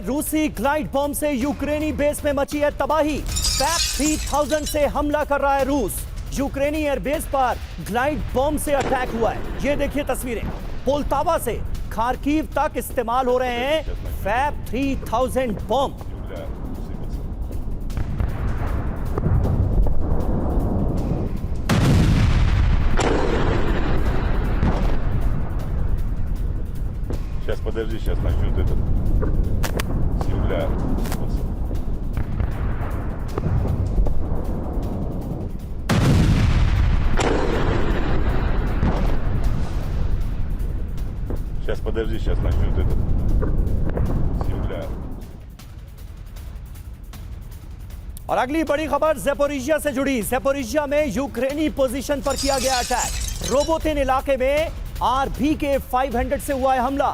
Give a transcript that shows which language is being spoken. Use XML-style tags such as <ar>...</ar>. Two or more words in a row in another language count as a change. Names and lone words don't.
<hi>रूसी</hi> <en>glide bomb</en> <hi>से यूक्रेनी बेस में मची है तबाही। फैप 3000 से हमला कर रहा है रूस। यूक्रेनी एयरबेस पर</hi> <en>glide bomb</en> <hi>से अटैक हुआ है। ये देखिए तस्वीरें, पोल्तावा से खार्किव तक इस्तेमाल हो रहे हैं फैप 3000 बॉम्ब।</hi> <ru>Сейчас, подожди, сейчас начнут этот земля. Сейчас, подожди, сейчас начнут этот земля.</ru> <hi>और अगली बड़ी खबर ज़ेपोरिजिया से जुड़ी। ज़ेपोरिजिया में यूक्रेनी पोजीशन पर किया गया अटैक। रोबोटिन इलाके में RBK-500 से हुआ है हमला।</hi>